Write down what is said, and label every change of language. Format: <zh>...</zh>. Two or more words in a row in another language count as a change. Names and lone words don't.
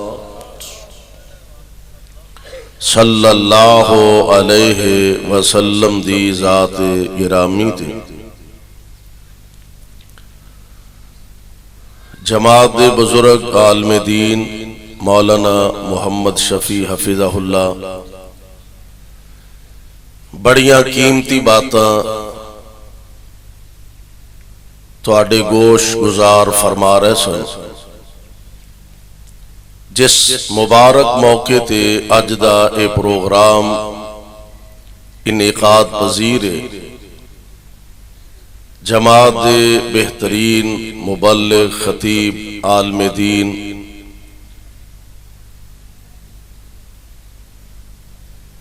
<ar>صلی اللہ علیہ وسلم</ar> <pa>دی ذات گرامی تے جماعت بزرگ عالم دین مولانا محمد شفیع</pa> <ar>حفظہ اللہ</ar> <pa>بڑیاں قیمتی باتاں تواڈے گوش گزار فرما رہے سن۔ جس مبارک موقع تے اج دا اے پروگرام انعقاد پذیر ہے، جماعت دے بہترین مبلغ خطیب عالم دین</pa>